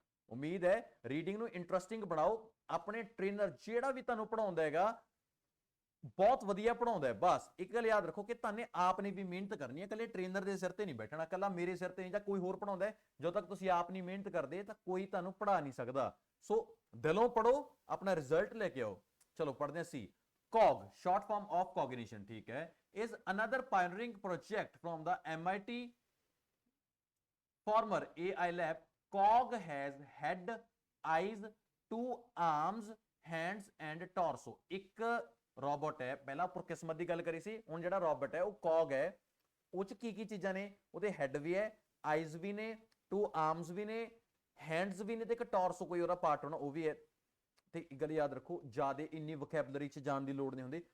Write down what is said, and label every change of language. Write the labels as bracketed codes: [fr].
[pa] ਉਮੀਦ ਹੈ ਰੀਡਿੰਗ ਨੂੰ ਇੰਟਰਸਟਿੰਗ ਬਣਾਓ। ਆਪਣੇ ਟ੍ਰੇਨਰ ਜਿਹੜਾ ਵੀ ਤੁਹਾਨੂੰ ਪੜਾਉਂਦਾ ਹੈਗਾ ਬਹੁਤ ਵਧੀਆ ਪੜਾਉਂਦਾ ਹੈ। ਬਸ ਇੱਕ ਗੱਲ ਯਾਦ ਰੱਖੋ ਕਿ ਤੁਹਾਨੂੰ ਆਪ ਨੇ ਵੀ ਮਿਹਨਤ ਕਰਨੀ ਹੈ, ਇਕੱਲੇ ਟ੍ਰੇਨਰ ਦੇ ਸਿਰ ਤੇ ਨਹੀਂ ਬੈਠਣਾ, ਇਕੱਲਾ ਮੇਰੇ ਸਿਰ ਤੇ ਨਹੀਂ ਜਾਂ ਕੋਈ ਹੋਰ ਪੜਾਉਂਦਾ ਹੈ। ਜਦੋਂ ਤੱਕ ਤੁਸੀਂ ਆਪ ਨਹੀਂ ਮਿਹਨਤ ਕਰਦੇ ਤਾਂ ਕੋਈ ਤੁਹਾਨੂੰ ਪੜਾ ਨਹੀਂ ਸਕਦਾ। ਸੋ ਦਿਲੋਂ ਪੜੋ, ਆਪਣਾ ਰਿਜ਼ਲਟ ਲੈ ਕੇ ਆਓ। ਚਲੋ ਪੜ੍ਹਦੇ ਹਾਂ ਸੀ। [en] COG, short form of cognition, [hi] ठीक है, [en] is another pioneering project from the MIT former AI lab. COG has head, eyes, 2 arms, hands and torso. [pa] ਇੱਕ ਰੋਬੋਟ ਹੈ, ਪਹਿਲਾਂ ਉੱਪਰ ਕਿਸਮਤ ਦੀ ਗੱਲ ਕਰੀ ਸੀ, ਹੁਣ ਜਿਹੜਾ ਰੋਬੋਟ ਹੈ ਉਹ COG ਹੈ। ਉਹ ਚ ਕੀ ਕੀ ਚੀਜ਼ਾਂ ਨੇ, ਉਹਦੇ ਹੈਡ ਵੀ ਹੈ, ਆਈਜ਼ ਵੀ ਨੇ, 2 ਆਰਮਸ ਵੀ ਨੇ, ਹੈਂਡਸ ਵੀ ਨੇ ਤੇ ਇੱਕ ਟੌਰਸੋ ਕੋਈ ਉਹਦਾ ਪਾਰਟ ਹੋਣਾ ਉਹ ਵੀ ਹੈ। ਤੇ ਇੱਕ ਗੱਲ ਯਾਦ ਰੱਖੋ, ਜਿਆਦਾ ਇੰਨੀ ਵੋਕੈਬਲਰੀ ਚ ਜਾਣ ਦੀ ਲੋੜ ਨਹੀਂ ਹੁੰਦੀ।